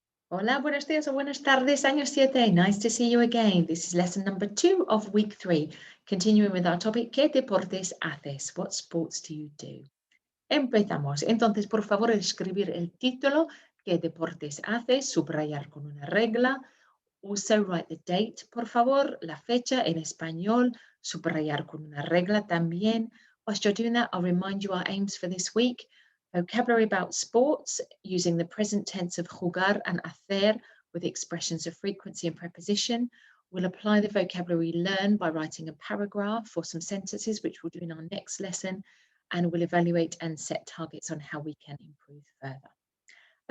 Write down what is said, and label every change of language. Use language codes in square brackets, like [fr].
[es] Hola, buenos días o buenas tardes, año 7. [en] Nice to see you again. This is lesson number 2 of week 3. Continuing with our topic, [es] ¿qué deportes haces? [en] What sports do you do? [es] Empezamos. Entonces, por favor, escribir el título, ¿qué deportes haces? Subrayar con una regla. [en] Also write the date, [es] por favor, la fecha en español, subrayar con una regla también. [en] Whilst you're doing that, I'll remind you our aims for this week. Vocabulary about sports using the present tense of jugar and hacer with expressions of frequency and preposition. We'll apply the vocabulary learned by writing a paragraph for some sentences, which we'll do in our next lesson, and we'll evaluate and set targets on how we can improve further.